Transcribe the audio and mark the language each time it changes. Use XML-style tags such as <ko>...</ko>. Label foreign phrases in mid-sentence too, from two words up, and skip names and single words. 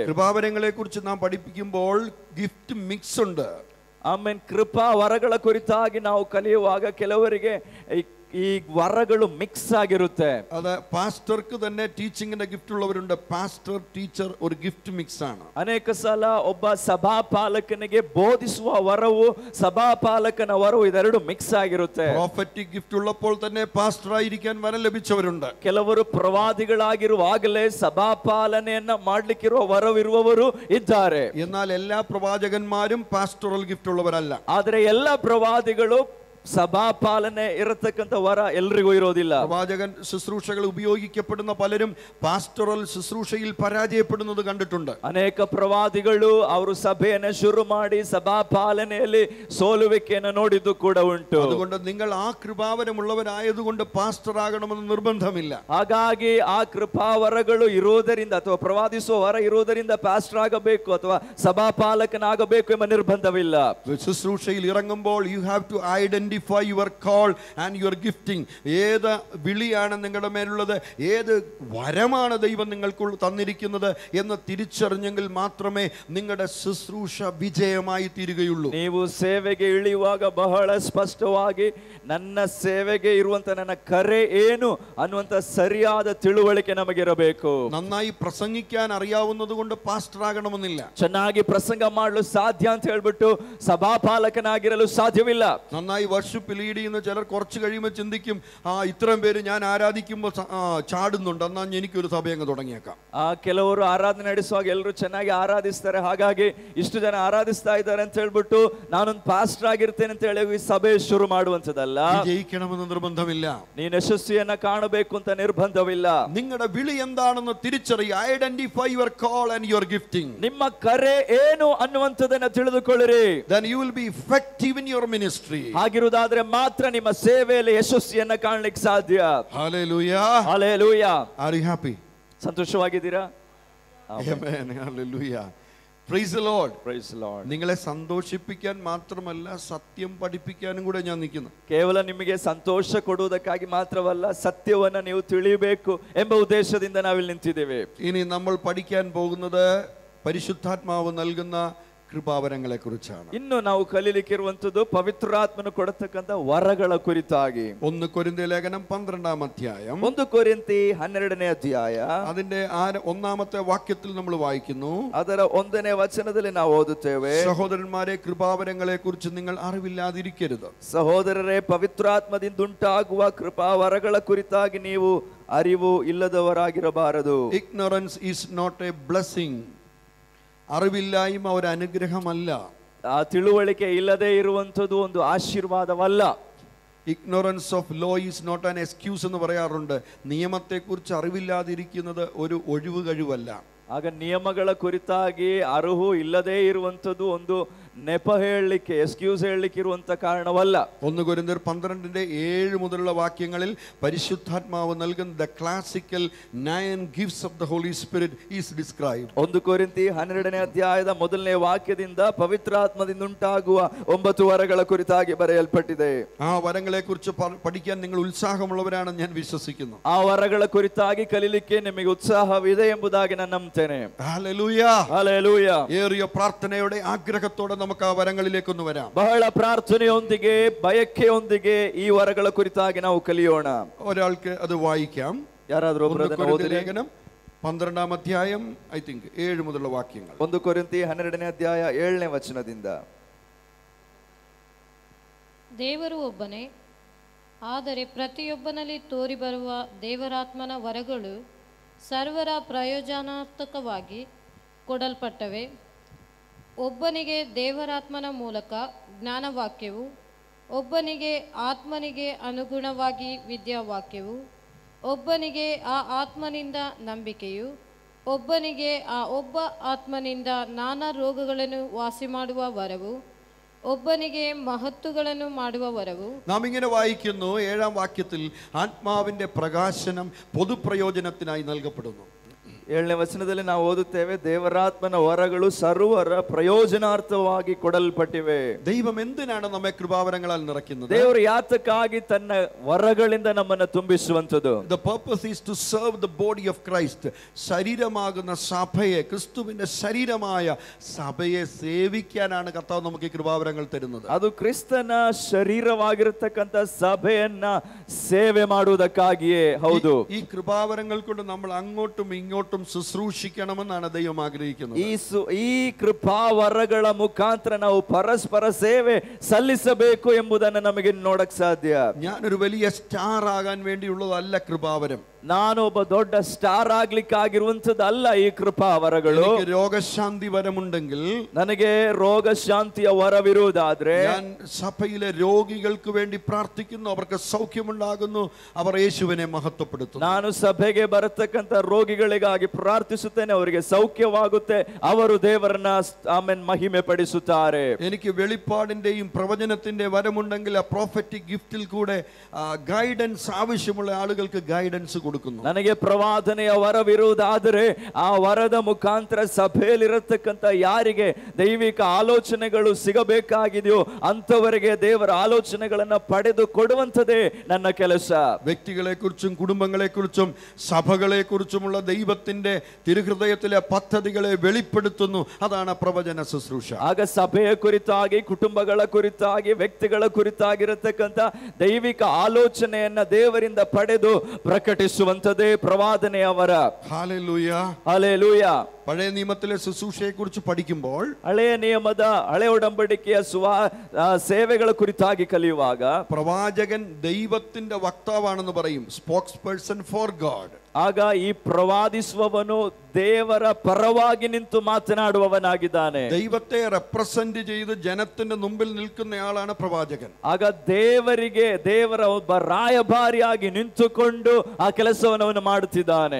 <ml>കൃപാവരങ്ങളെ കുറിച്ച് നാം പഠിപ്പിക്കുമ്പോൾ</ml> <en>gift mix</en> <ml>ഉണ്ട്.</ml> <kn>ಆಮೇಲೆ ಕೃಪಾ ವರಗಳ ಕುರಿತಾಗಿ ನಾವು ಕಲಿಯುವಾಗ ಕೆಲವರಿಗೆ ಈ ವರಗಳು ಮಿಕ್ಸ್ ಆಗಿರುತ್ತೆ.</kn> <ml>അത് പാസ്റ്റർക്ക് തന്നെ ടീച്ചിങ്ങിന്റെ ഗിഫ്റ്റ് ഉള്ളവരുണ്ട്.</ml> <en>pastor teacher</en> <ml>ഒരു</ml> <en>gift mix</en> <ml>ആണ്.</ml> <kn>ಅನೇಕ ಸಲ ಒಬ್ಬ ಸಭಾಪಾಲಕನಿಗೆ ಬೋಧಿಸುವ ವರವು ಸಭಾಪಾಲಕನ ವರವು ಇದೆರಡು ಮಿಕ್ಸ್ ಆಗಿರುತ್ತೆ.</kn> <en>prophetic gift</en> <ml>ഉള്ളപ്പോൾ തന്നെ പാസ്റ്റർ ആയിരിക്കാൻ വരം ലഭിച്ചവരുണ്ട്.</ml> <kn>ಕೆಲವರು ಪ್ರವಾದಿಗಳಾಗಿರುವಾಗಲೇ ಸಭಾಪಾಲನೆಯನ್ನ ಮಾಡ್ಲಿಕ್ಕಿರುವ ವರವಿರುವವರು ಇದ್ದಾರೆ.</kn> <ml>എന്നാൽ എല്ലാ പ്രവാചകന്മാരും</ml> <en>pastoral gift</en> <ml>ഉള്ളവരല്ല.</ml> <kn>ಆದರೆ ಎಲ್ಲ ಪ್ರವಾದಿಗಳು സഭാപാലನೆ ഇരത്തಕ್ಕಂತ ವರ ಎಲ್ರಿಗೂ ಇರೋದಿಲ್ಲ.</kn> <ml>പ്രവാചകൻ ശുശ്രൂഷകൾ ഉപയോഗിക്കപ്പെടുന്ന പലരും പാസ്റ്ററൽ ശുശ്രൂഷയിൽ പരാജയപ്പെടുന്നത് കണ്ടിട്ടുണ്ട്.</ml> <kn>ಅನೇಕ ಪ್ರವಾದಿಗಳು ಅವರು ಸಭೆಯನ್ನು ಶುರು ಮಾಡಿ ಸಭಾಪಾಲನೆಯಲ್ಲಿ ಸೋಲುವಿಕೆಯನ್ನು ನೋಡಿದ್ದು ಕೂಡ ಉಂಟು.</kn> <ml>അതുകൊണ്ട് നിങ്ങൾ ആ കൃപാവരമുള്ളവരായതുകൊണ്ട് പാസ്റ്റർ ആകണമെന്ന് നിർബന്ധമില്ല.</ml> <kn>ಹಾಗಾಗಿ ಆ ಕೃಪಾವರಗಳು ಇರುವುದರಿಂದ ಅಥವಾ ಪ್ರವಾದಿಸುವ ವರ ಇರುವುದರಿಂದ ಪಾಸ್ಟರ್ ಆಗಬೇಕು ಅಥವಾ ಸಭಾಪಾಲಕನಾಗಬೇಕು ಎಂಬ ನಿರ್ಬಂಧವಿಲ್ಲ.</kn> <ml>ശുശ്രൂഷയിൽ ഇറങ്ങുമ്പോൾ</ml> <en>you have to identify your call and your gifting.</en> <ml>ഏത് വിളിയാണ് നിങ്ങളുടെ മേലുള്ളത്, ഏത് വരമാണ് ദൈവം നിങ്ങൾക്ക് തന്നിരിക്കുന്നത് എന്ന് തിരിച്ചറിഞ്ഞെങ്കിൽ മാത്രമേ നിങ്ങളുടെ ശുശ്രൂഷ വിജയമായി തീരുകയുള്ളൂ.</ml> <kn>ನೀವು ಸೇವೆಗೆ ಇಳಿಯುವಾಗ ಬಹಳ ಸ್ಪಷ್ಟವಾಗಿ ನನ್ನ ಸೇವೆಗೆ ಇರುವಂತ ನನ್ನ ಕರೆ ಏನು ಅನ್ನುವಂತ ಸರಿಯಾದ ತಿಳುವಳಿಕೆ ನಮಗಿರಬೇಕು.</kn> <ml>നന്നായി പ്രസംഗിക്കാൻ അറിയാവുന്നത് കൊണ്ട് പാസ്റ്റർ ആകണമെന്നില്ല.</ml> <kn>ಚೆನ್ನಾಗಿ ಪ್ರಸಂಗ ಮಾಡಲು ಸಾಧ್ಯ ಅಂತ ಹೇಳ್ಬಿಟ್ಟು ಸಭಾಪಾಲಕನಾಗಿರಲು ಸಾಧ್ಯವಿಲ್ಲ.</kn> <ml>നന്നായി</ml> <en>worship lead</en> <ml>ചെയ്യുന്ന ചിലർ കുറച്ച് കഴിയുമ്പോൾ ചിന്തിക്കും, ഇത്രയും പേര് ഞാൻ ആരാധിക്കുമ്പോൾ ചാടുന്നുണ്ട്, എന്നാ എനിക്കൊരു സഭ അങ്ങ് തുടങ്ങിയേക്കാം.</ml> <kn>ಕೆಲವರು ಆರಾಧನೆ ನಡೆಸುವಾಗ ಎಲ್ಲರೂ ಚೆನ್ನಾಗಿ ಆರಾಧಿಸ್ತಾರೆ, ಹಾಗಾಗಿ ಇಷ್ಟು ಜನ ಆರಾಧಿಸ್ತಾ ಇದ್ದಾರೆ ಅಂತ ಹೇಳ್ಬಿಟ್ಟು ನಾನೊಂದು ಪಾಸ್ಟರ್ ಆಗಿರ್ತೇನೆ ಅಂತ ಹೇಳಿ ಈ ಸಭೆ ಶುರು ಮಾಡುವಂತದಲ್ಲ.</kn> <ml>ജയിക്കണമെന്ന് നിർബന്ധമില്ല.</ml> <kn>ನೀನು ಯಶಸ್ವಿಯನ್ನ ಕಾಣಬೇಕು ಅಂತ ನಿರ್ಬಂಧವಿಲ್ಲ.</kn> <ml>നിങ്ങളുടെ വിളി എന്താണെന്ന് തിരിച്ചറിയുക.</ml> <en>identify your call and your gifting.</en> <kn>ನಿಮ್ಮ ಕರೆ ಏನು ಅನ್ನುವಂಥದ್ದನ್ನ ತಿಳಿದುಕೊಳ್ಳಿರಿ.</kn> <en>Then you will be effective in your ministry.</en> <kn>ಹಾಗಿರುವುದರಿಂದ ಆಗಿರುವುದಾದ್ರೆ ಮಾತ್ರ ನಿಮ್ಮ ಸೇವೆಯಲ್ಲಿ ಯಶಸ್ಸಿಯನ್ನ ಕಾಣಲಿಕ್ಕೆ ಸಾಧ್ಯ.</kn> <en>Hallelujah.</en> <kn>ಹಲ್ಲೆಲೂಯಾ.</kn> <en>Are you happy?</en> <kn>ಸಂತೋಷವಾಗಿದ್ದೀರಾ?</kn> <en>Amen. Hallelujah. Praise the Lord. Praise the Lord.</en> <ml>നിങ്ങളെ സന്തോഷിപ്പിക്കാൻ മാത്രമല്ല സത്യം പഠിപ്പിക്കാനും കൂടെ ഞാൻ നിൽക്കുന്നു.</ml> <kn>ಕೇವಲ ನಿಮಗೆ ಸಂತೋಷ ಕೊಡುವುದಕ್ಕಾಗಿ ಮಾತ್ರವಲ್ಲ, ಸತ್ಯವನ್ನ ನೀವು ತಿಳಿಯಬೇಕು ಎಂಬ ಉದ್ದೇಶದಿಂದ ನಾವಿಲ್ಲಿ ನಿಂತಿದ್ದೇವೆ.</kn> <ml>ഇനി നമ്മൾ പഠിക്കാൻ പോകുന്നത് പരിശുദ്ധാത്മാവ് നൽകുന്ന കൃപാവരങ്ങളെ കുറിച്ചാണ്.</ml> <kn>ಇನ್ನು ನಾವು ಕಲಿಲಿಕ್ಕಿರುವಂತದ್ದು ಪವಿತ್ರಾತ್ಮನು ಕೊಡತಕ್ಕಂತ ವರಗಳ ಕುರಿತಾಗಿ.</kn> <ml>1 കൊരിന്ത്യർ ലേഖനം 12-ാം അധ്യായം</ml> <kn>1 ಕೊರಿಂಥಿ 12ನೇ ಅಧ್ಯಾಯ</kn> <ml>അതിന്റെ 1-ാമത്തെ വാക്യത്തിൽ നമ്മൾ വായിക്കുന്നു.</ml> <kn>ಅದರ 1ನೇ ವಚನದಲ್ಲಿ ನಾವು ಓದುತ್ತೇವೆ,</kn> <ml>സഹോദരന്മാരെ കൃപാവരങ്ങളെ കുറിച്ച് നിങ്ങൾ അറിവില്ലാതിരിക്കരുത്.</ml> <kn>ಸಹೋದರರೇ, ಪವಿತ್ರಾತ್ಮದಿಂದುಂಟಾಗುವ ಕೃಪಾವರಗಳ ಕುರಿತಾಗಿ ನೀವು ಅರಿವು ಇಲ್ಲದವರಾಗಿರಬಾರದು.</kn> <en>Ignorance is not a blessing.</en> <ml>അറിവില്ലായ്മ ഒരു അനുഗ്രഹമല്ല.</ml> <kn>ಆ ತಿಳುವಳಿಕೆ ಇಲ್ಲದೆ ಇರುವಂತದ್ದು ಒಂದು ಆಶೀರ್ವಾದವಲ್ಲ.</kn> <en>Ignorance of law is not an excuse</en> <ml>എന്ന് പറയാറുണ്ട്. നിയമത്തെക്കുറിച്ച് അറിവില്ലാതിരിക്കുന്നത് ഒരു ഒഴിവ് കഴിവല്ല.</ml> <kn>ಆಗ ನಿಯಮಗಳ ಕುರಿತಾಗಿ ಅರಿವು ಇಲ್ಲದೆ ಇರುವಂತದ್ದು ಒಂದು ನೆಪ ಹೇಳಲಿಕ್ಕೆ, ಎಕ್ಸ್ಕ್ಯೂಸ್ ಹೇಳಲಿಕ್ಕೆ ಇರುವಂತ ಕಾರಣವಲ್ಲ.</kn> <ml>1 കൊരിന്ത്യർ 12-ന്റെ 7 മുതലുള്ള വാക്യങ്ങളിൽ പരിശുദ്ധാത്മാവ് നൽകുന്ന</ml> <en>the classical 9 gifts of the Holy Spirit is described.</en> <kn>1 ಕೊರಿಂಥಿ 12ನೇ ಅಧ್ಯಾಯದ 1ನೇ ವಾಕ್ಯದಿಂದ ಪವಿತ್ರಾತ್ಮದಿಂದ ಉಂಟಾಗುವ 9 ವರಗಳ ಕುರಿತಾಗಿ ಬರೆಯಲ್ಪಟ್ಟಿದೆ.</kn> <ml>ആ വരങ്ങളെ കുറിച്ച് പഠിക്കാൻ നിങ്ങൾ ഉത്സാഹമുള്ളവരാണെന്ന് ഞാൻ വിശ്വസിക്കുന്നു.</ml> <kn>ಆ ವರಗಳ ಕುರಿತಾಗಿ ಕಲಿಲಿಕ್ಕೆ ನಿಮಗೆ ಉತ್ಸಾಹವಿದೆ ಎಂಬುದಾಗಿ ನಾನು ನಂಬುತ್ತೇನೆ.</kn> <ml>ഹല്ലേലൂയ.</ml> <kn>ಹಲ್ಲೆಲೂಯಾ.</kn> <ml>ഏറിയ പ്രാർത്ഥനയോടെ ആഗ്രഹത്തോടെ നമുക്ക് ആ വരങ്ങളിലേക്കൊന്ന് വരാം.</ml> <kn>ಬಹಳ ಪ್ರಾರ್ಥನೆಯೊಂದಿಗೆ ಬಯಕೆಯೊಂದಿಗೆ ಈ ವರಗಳ ಕುರಿತಾಗಿ ನಾವು ಕಲಿಯೋಣ.</kn> <ml>ഒരാൾക്ക് അത് വായിക്കാം.</ml> <kn>ಯಾರಾದರೂ ಒಬ್ಬರು ಅದನ್ನು ಓದಿರಿ.</kn> <ml>ലേഖനം 12-ാം അധ്യായം</ml> <en>I think</en> <ml>7 മുതലുള്ള വാക്യങ്ങൾ.</ml> <kn>1 ಕೊರಿಂಥಿ 12ನೇ ಅಧ್ಯಾಯ 7ನೇ ವಚನದಿಂದ. ದೇವರು ಒಬ್ಬನೇ, ಆದರೆ ಪ್ರತಿಯೊಬ್ಬನಲ್ಲಿ ತೋರಿಬರುವ ದೇವರಾತ್ಮನ ವರಗಳು ಸರ್ವರ ಪ್ರಯೋಜನಾರ್ಥಕವಾಗಿ ಕೊಡಲ್ಪಟ್ಟವೆ. ಒಬ್ಬನಿಗೆ ದೇವರಾತ್ಮನ ಮೂಲಕ ಜ್ಞಾನವಾಕ್ಯವು, ಒಬ್ಬನಿಗೆ ಆತ್ಮನಿಗೆ ಅನುಗುಣವಾಗಿ ವಿದ್ಯಾವಾಕ್ಯವು, ಒಬ್ಬನಿಗೆ ಆ ಆತ್ಮನಿಂದ ನಂಬಿಕೆಯು, ಒಬ್ಬನಿಗೆ ಆ ಒಬ್ಬ ಆತ್ಮನಿಂದ ನಾನಾ ರೋಗಗಳನ್ನು ವಾಸಿ ಮಾಡುವ ವರವು, ಒಬ್ಬನಿಗೆ ಮಹತ್ತುಗಳನ್ನು ಮಾಡುವ ವರವು.</kn> <ml>നാം ഇങ്ങനെ വായിക്കുന്നു. 7-ാം വാക്യത്തിൽ ആത്മാവിന്റെ പ്രകാശനം പൊതുപ്രയോജനത്തിനായി നൽകപ്പെടുന്നു.</ml> <kn>7ನೇ ವಚನದಲ್ಲಿ ನಾವು ಓದುತ್ತೇವೆ, ದೇವರಾತ್ಮನ ವರಗಳು ಸರ್ವರ ಪ್ರಯೋಜನಾರ್ಥವಾಗಿ ಕೊಡಲ್ಪಟ್ಟಿವೆ.</kn> <ml>ദൈവം എന്തിനാണ് നമ്മെ കൃപാവരങ്ങളാൽ നിറയ്ക്കുന്നത്?</ml> <kn>ದೇವರು ಯಾತಕ್ಕಾಗಿ ತನ್ನ ವರಗಳಿಂದ ನಮ್ಮನ್ನು ತುಂಬಿಸುವಂತದ್ದು?</kn> <en>The purpose is to serve the body of Christ.</en> <ml>ശരീരമാകുന്ന സഭയെ, ക്രിസ്തുവിന്റെ ശരീരമായ സഭയെ സേവിക്കാനാണ് കർത്താവ് നമുക്ക് ഈ കൃപാവരങ്ങൾ തരുന്നത്.</ml> <kn>ಅದು ಕ್ರಿಸ್ತನ ಶರೀರವಾಗಿರತಕ್ಕಂತ ಸಭೆಯನ್ನ ಸೇವೆ ಮಾಡುವುದಕ್ಕಾಗಿಯೇ. ಹೌದು,</kn> <ml>ഈ കൃപാവരങ്ങൾ കൊണ്ട് നമ്മൾ അങ്ങോട്ടും ഇങ്ങോട്ടും ശുശ്രൂഷിക്കണമെന്നാണ് ദൈവം ആഗ്രഹിക്കുന്നത്.</ml> <kn>ಈ ಕೃಪಾವರಗಳ ಮುಖಾಂತರ ನಾವು ಪರಸ್ಪರ ಸೇವೆ ಸಲ್ಲಿಸಬೇಕು ಎಂಬುದನ್ನು ನಮಗೆ ನೋಡಕ್ ಸಾಧ್ಯ.</kn> <ml>ഞാനൊരു വലിയ സ്റ്റാർ ആകാൻ വേണ്ടിയുള്ളതല്ല കൃപാവരം.</ml> <kn>ನಾನು ಒಬ್ಬ ದೊಡ್ಡ ಸ್ಟಾರ್ ಆಗ್ಲಿಕ್ಕಾಗಿರುವಂತದ್ದಲ್ಲ ಈ ಕೃಪಾವರಗಳು.</kn> <ml>രോഗശാന്തി വരമുണ്ടെങ്കിൽ,</ml> <kn>ನನಗೆ ರೋಗ ಶಾಂತಿಯ ವರವಿರುವುದಾದ್ರೆ,</kn> <ml>ഞാൻ സഭയിലെ രോഗികൾക്ക് വേണ്ടി പ്രാർത്ഥിക്കുന്നു, അവർക്ക് സൗഖ്യമുണ്ടാകുന്നു, അവർ യേശുവിനെ മഹത്വപ്പെടുത്തുന്നു.</ml> <kn>ನಾನು ಸಭೆಗೆ ಬರತಕ್ಕಂತ ರೋಗಿಗಳಿಗಾಗಿ ಪ್ರಾರ್ಥಿಸುತ್ತೇನೆ, ಅವರಿಗೆ ಸೌಖ್ಯವಾಗುತ್ತೆ, ಅವರು ದೇವರನ್ನ ಆಮೆನ್ ಮಹಿಮೆ ಪಡಿಸುತ್ತಾರೆ.</kn> <ml>എനിക്ക് വെളിപ്പാടിന്റെയും പ്രവചനത്തിന്റെ വരമുണ്ടെങ്കിൽ ആ</ml> <en>prophetic gift</en> <ml>കൂടെ ഗൈഡൻസ് ആവശ്യമുള്ള ആളുകൾക്ക് ഗൈഡൻസ് കൊടുക്കുന്നു.</ml> <kn>ನನಗೆ ಪ್ರವಾದನೆಯ ವರವಿರುವುದಾದರೆ ಆ ವರದ ಮುಖಾಂತರ ಸಭೆಯಲ್ಲಿರತಕ್ಕಂತ ಯಾರಿಗೆ ದೈವಿಕ ಆಲೋಚನೆಗಳು ಸಿಗಬೇಕಾಗಿದೆಯೋ ಅಂತವರಿಗೆ ದೇವರ ಆಲೋಚನೆಗಳನ್ನ ಪಡೆದು ಕೊಡುವಂತದೇ ನನ್ನ ಕೆಲಸ.</kn> <ml>വ്യക്തികളെ കുറിച്ചും കുടുംബങ്ങളെ കുറിച്ചും സഭകളെ കുറിച്ചുമുള്ള ദൈവത്തിന്റെ തിരുഹൃദയത്തിലെ പദ്ധതികളെ വെളിപ്പെടുത്തുന്നു. അതാണ് പ്രവചന ശുശ്രൂഷ.</ml> <kn>ಆಗ ಸಭೆಯ ಕುರಿತಾಗಿ, ಕುಟುಂಬಗಳ ಕುರಿತಾಗಿ, ವ್ಯಕ್ತಿಗಳ ಕುರಿತಾಗಿರತಕ್ಕಂತ ದೈವಿಕ ಆಲೋಚನೆಯನ್ನ ದೇವರಿಂದ ಪಡೆದು ಪ್ರಕಟಿಸುವಂತದೇ ಪ್ರವಾದನೆಯ ವರ.</kn> <ml>ഹല്ലേലൂയ.</ml> <kn>ಹಲ್ಲೆಲೂಯ.</kn> <ml>പഴയ നിയമത്തിലെ ശുശ്രൂഷയെ കുറിച്ച് പഠിക്കുമ്പോൾ,</ml> <kn>ಹಳೆಯ ನಿಯಮದ ಹಳೆ ಒಡಂಬಡಿಕೆಯ ಸೇವೆಗಳ ಕುರಿತಾಗಿ ಕಲಿಯುವಾಗ,</kn> <ml>പ്രവാചകൻ ദൈവത്തിന്റെ വക്താവാണെന്ന് പറയും,</ml> <en>spokes person for God.</en> <kn>ಆಗ ಈ ಪ್ರವಾದಿಸುವವನು ದೇವರ ಪರವಾಗಿ ನಿಂತು ಮಾತನಾಡುವವನಾಗಿದ್ದಾನೆ.</kn> <ml>ദൈവത്തെ റെപ്രസെന്റ് ചെയ്ത് ജനത്തിന്റെ മുമ്പിൽ നിൽക്കുന്നയാളാണ് പ്രവാചകൻ.</ml> <kn>ಆಗ ದೇವರ ಒಬ್ಬ ರಾಯಭಾರಿಯಾಗಿ ನಿಂತುಕೊಂಡು ಆ ಕೆಲಸವನ್ನು ಅವನು ಮಾಡುತ್ತಿದ್ದಾನೆ.</kn>